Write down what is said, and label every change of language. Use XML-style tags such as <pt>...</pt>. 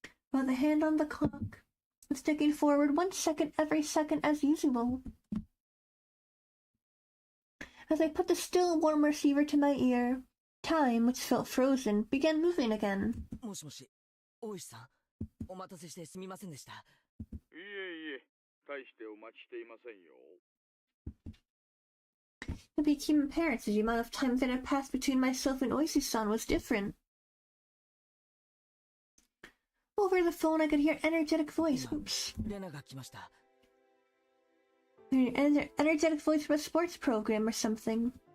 <en>While the hand on the clock was ticking forward 1 second every second as usual. As I put the still warm receiver to my ear, time, which felt frozen, began moving again.</en> <ja>もしもし、大石さん、お待たせしてすみませんでした。いえいえ、大してお待ちしていませんよ。</ja> <en>It became apparent that the amount of time that had passed between myself and Oishi-san was different. Over the phone, I could hear an energetic voice. Oops.</en> <ja>レナが来ました。</ja> <en>An energetic voice from a sports program or something.</en>